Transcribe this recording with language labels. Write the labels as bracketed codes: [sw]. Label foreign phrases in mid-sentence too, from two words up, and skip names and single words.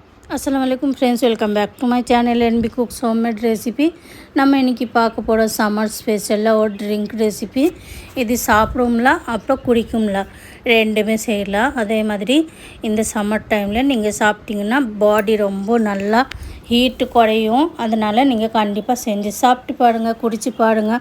[ar] السلام علیکم [en] friends, welcome back to my channel NB Cooks homemade recipe. [ta] நம்ம இன்றைக்கி பார்க்க போகிற [en] summer special [ta] ஒரு [en] drink recipe. [ta] இது சாப்பிடும்ல அப்புறம் குடிக்கும்ல ரெண்டுமே செய்யலாம். அதே மாதிரி இந்த [en] summer time [ta] நீங்கள் சாப்பிட்டிங்கன்னா பாடி ரொம்ப நல்லா ஹீட்டு குறையும். அதனால் நீங்கள் கண்டிப்பாக செஞ்சு சாப்பிட்டு பாருங்கள், குடிச்சு பாருங்கள்.